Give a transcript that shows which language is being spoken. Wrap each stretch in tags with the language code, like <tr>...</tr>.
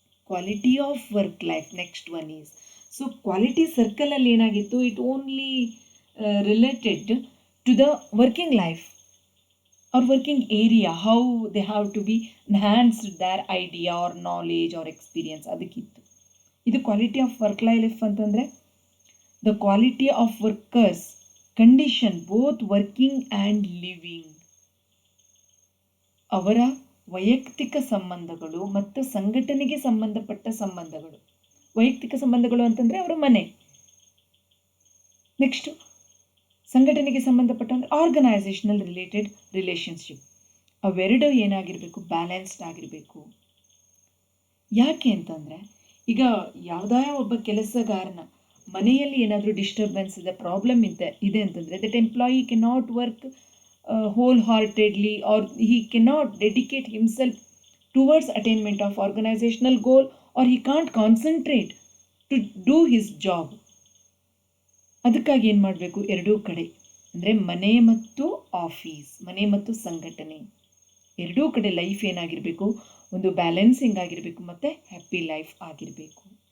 <en>Quality of work life, next one is, so quality circle</en> <kn>ಅಲ್ಲಿ ಏನಾಗಿತ್ತು,</kn> <en>it only related to the working life or working area, how they have to be enhanced their idea or knowledge or experience,</en> <kn>ಅದಕ್ಕಿತ್ತು. ಇದು</kn> <en>quality of work life</en> <kn>ಅಂತಂದರೆ</kn> <en>the quality of workers condition both working and living.</en> <kn>ಅವರ ವೈಯಕ್ತಿಕ ಸಂಬಂಧಗಳು ಮತ್ತು ಸಂಘಟನೆಗೆ ಸಂಬಂಧಪಟ್ಟ ಸಂಬಂಧಗಳು. ವೈಯಕ್ತಿಕ ಸಂಬಂಧಗಳು ಅಂತಂದರೆ ಅವರ ಮನೆ, ನೆಕ್ಸ್ಟ್ ಸಂಘಟನೆಗೆ ಸಂಬಂಧಪಟ್ಟ ಆರ್ಗನೈಸೇಷನಲ್ ರಿಲೇಟೆಡ್ ರಿಲೇಷನ್ಶಿಪ್. ಅವೆರಡು ಏನಾಗಿರಬೇಕು, ಬ್ಯಾಲೆನ್ಸ್ಡ್ ಆಗಿರಬೇಕು. ಯಾಕೆ ಅಂತಂದರೆ ಈಗ ಯಾವುದೇ ಒಬ್ಬ ಕೆಲಸಗಾರನ ಮನೆಯಲ್ಲಿ ಏನಾದರೂ ಡಿಸ್ಟರ್ಬೆನ್ಸ್ ಇದೆ, ಪ್ರಾಬ್ಲಮ್ ಇದೆ ಅಂತಂದರೆ</kn> <en>That employee can not work wholeheartedly or he cannot dedicate himself towards attainment of organizational goal or he can't concentrate to do his job.</en> <kn>ಅದಕ್ಕಾಗಿ ಏನು ಮಾಡಬೇಕು, ಎರಡೂ ಕಡೆ ಅಂದರೆ ಮನೆ ಮತ್ತು ಆಫೀಸ್, ಮನೆ ಮತ್ತು ಸಂಘಟನೆ, ಎರಡೂ ಕಡೆ ಲೈಫ್ ಏನಾಗಿರಬೇಕು, ಒಂದು ಬ್ಯಾಲೆನ್ಸಿಂಗ್ ಆಗಿರಬೇಕು ಮತ್ತು ಹ್ಯಾಪಿ ಲೈಫ್ ಆಗಿರಬೇಕು.</kn>